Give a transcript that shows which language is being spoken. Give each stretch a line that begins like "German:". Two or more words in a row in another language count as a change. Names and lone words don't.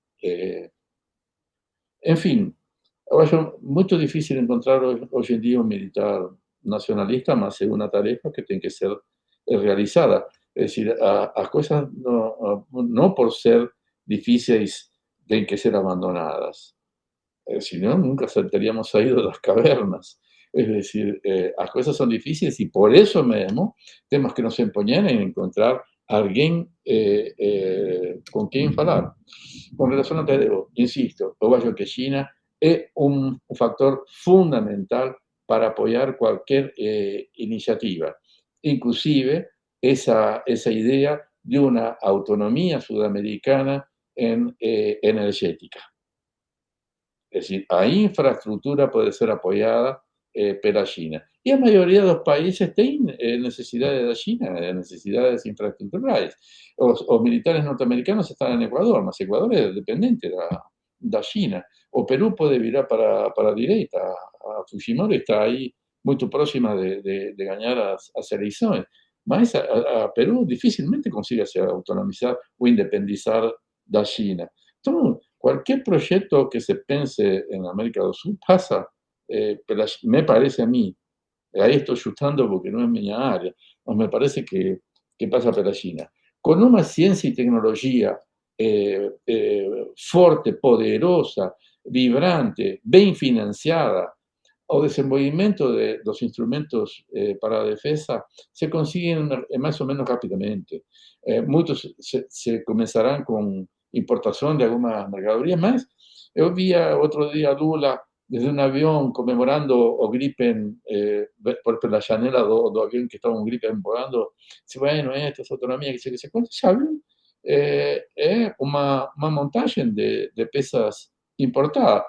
Spanish: En fin, es muy difícil encontrar hoy en día un militar nacionalista, más es una tarea que tiene que ser realizada. Es decir, las cosas no por ser difíciles tienen que ser abandonadas. Si no, nunca estaríamos salido de las cavernas. Es decir,
Portuguese: as coisas são difíceis e por isso mesmo temos que nos empenhar em encontrar alguém com quem falar. Com relação a Tadeu, insisto, eu acho que China é um factor fundamental para apoiar qualquer iniciativa, inclusive
Spanish: esa idea de una autonomía sudamericana energética. Es decir, a infraestructura puede ser apoyada pela China.
Portuguese: E a maioria dos países tem necessidades da China, necessidades infraestruturais. Os militares norte-americanos estão em Equador, mas Equador é dependente da China. O Peru pode virar para a direita. A Fujimori está aí muito próxima de ganhar as eleições. Mas a Peru dificilmente consiga se autonomizar ou independizar da China.
Spanish: Então, qualquer proyecto que se pense en América del Sur pasa, me parece a mí, ahí estoy chutando porque no es mi área, no me parece que pasa por la China. Con una ciencia y tecnología fuerte, poderosa, vibrante, bien financiada,
Portuguese: o desenvolvimento dos instrumentos para a defesa
Spanish: se consiguen
Portuguese: mais ou menos rapidamente. Muitos se começarão com importação de algumas mercadorias, mas eu via outro dia Lula desde um avião comemorando o Gripen, pela janela do avião que estava um Gripen voando, disse, bueno, esta é autonomia, que sei que se quanto, esse avião é uma montagem de peças importadas.